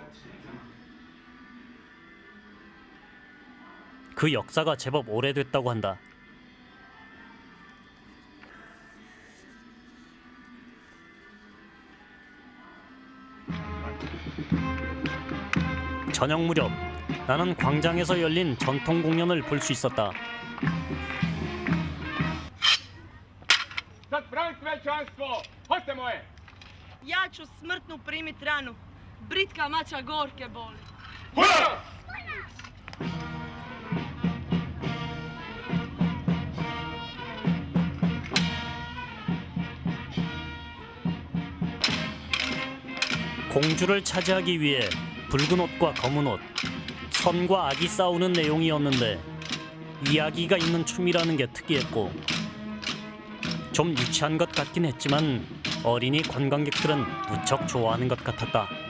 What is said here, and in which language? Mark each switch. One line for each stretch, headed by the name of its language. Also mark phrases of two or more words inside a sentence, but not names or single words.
Korean: 그 역사가 제법 오래됐다고 한다. 저녁 무렵 나는 광장에서 열린 전통 공연을 볼 수 있었다.
Croatian: Ja ću smrtnu primit ranu. Britka mača gorke boli.
Korean: 공주를 차지하기 위해 붉은 옷과 검은 옷, 선과 악이 싸우는 내용이었는데 이야기가 있는 춤이라는 게 특이했고 좀 유치한 것 같긴 했지만 어린이 관광객들은 무척 좋아하는 것 같았다.